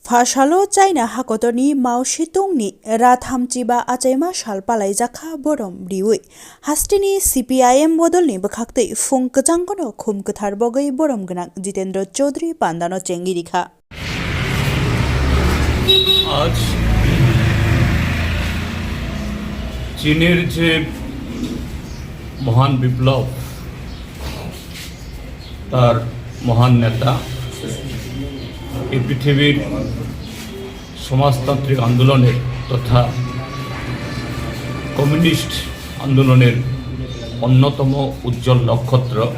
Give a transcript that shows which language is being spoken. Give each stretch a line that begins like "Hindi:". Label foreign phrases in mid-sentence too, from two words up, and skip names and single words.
Kok Borok: Phashalo China hakotoni Mao Zedongni Rathamchiba Achaima Shalpalai Jakha Borom Briwi Hastini CPIM bodolni bkhakte Fung Kachangkono Khum Kathar Bogai Borom Gnak Jitendra Chaudhary Pandano Chengi Rikha
Bangla: আজ চীনের যে মহান বিপ্লব তার মহান নেতা এই পৃথিবীর সমাজতান্ত্রিক আন্দোলনের তথা কমিউনিস্ট আন্দোলনের অন্যতম উজ্জ্বল নক্ষত্র